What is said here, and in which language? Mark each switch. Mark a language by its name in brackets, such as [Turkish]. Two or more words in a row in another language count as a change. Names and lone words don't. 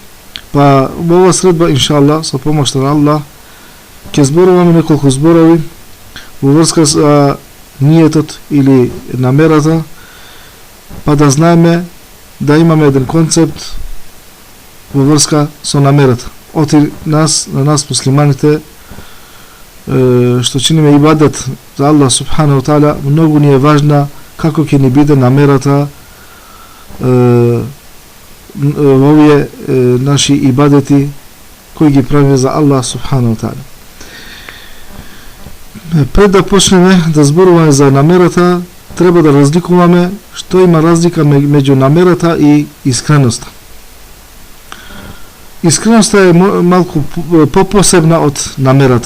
[Macedonian] Па во оваа средба иншалла со помошта на Allah ќе зборуваме неколку зборови во врска со ниетот или намерата, па да знаеме да имаме еден концепт во врска со намерата. Оти на нас муслиманите што чиниме ибадет за [Arabic] الله سبحانه وتعالى, [Macedonian] многу ни е важна како ќе ни биде намерата во овие наши ибадети кои ги правиме за [Arabic] الله سبحانه وتعالى. [Macedonian] Пред да почнеме да зборуваме за намерата, треба да разликуваме што има разлика меѓу намерата и искреноста. Искреноста е малку попосебна од намерата.